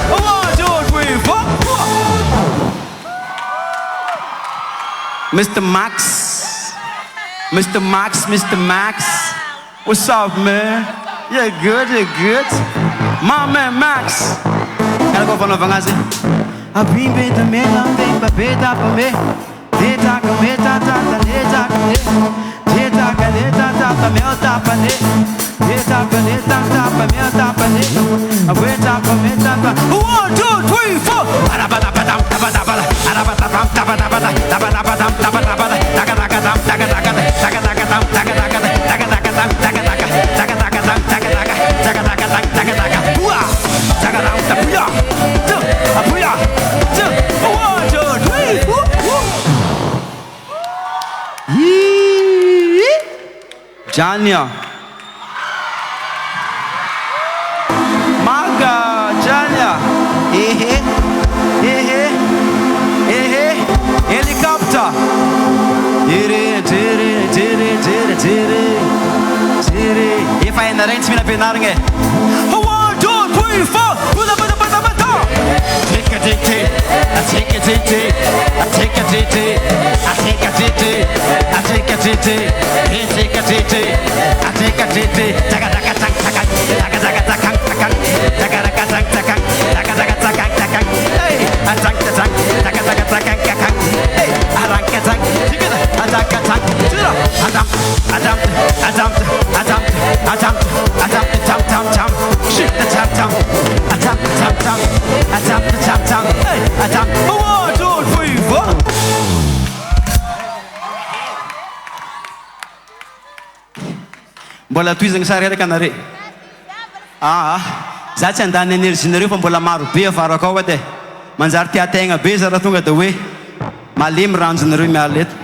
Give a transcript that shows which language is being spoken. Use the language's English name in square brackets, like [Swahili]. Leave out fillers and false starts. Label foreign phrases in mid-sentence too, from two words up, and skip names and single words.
[English] 1, 2, 3, 4. Mr. Max, what's up, man? You're good. My man Max. Ela go van van azi. A bim bim de me na bim ba beta pa me. Beta ka me ta ta ta le ta ka le. Beta ka le ta ta pa me ta pa le. Beta ka le ta ta pa me ta pa le. A beta pa me ta ta. 1, 2, 3, 4. Arabada badam tabada bada. Arabada bam tabada bada. Tabada badam tabada bada. Taga taga dam taga taga taga taga dam taga taga taga taga dam taga taga taga taga dam taga taga taga taga taga taga. Uah! Taga dam taga. Apuya. 1, 2, 3. Janya. Maga Janya. Helicopter. If I narrate me na pinarnge. 1, 2, 3, 4. Buda. Take a ditty. I take a ditty. I take a ditty. I take a ditty. I take a ditty. He take a ditty. I take a ditty. Taga taga taga taga taga taga taga taga taga taga taga taga taga taga taga. Hey, I take the taga taga taga taga taga. Hey, I like a taga. Together, I take a taga. Adam. Shoot the tam. Adam. Hey, Adam. 1, 2, 3, 4. [Malagasy] Mbola toizagna sary araka anare. Za tsy andany énergie-nareo fa mbola maro be avarako ao edy e. Manjary tia-tegna be za raha tonga dia hoe malemy ranjonareo miala eto.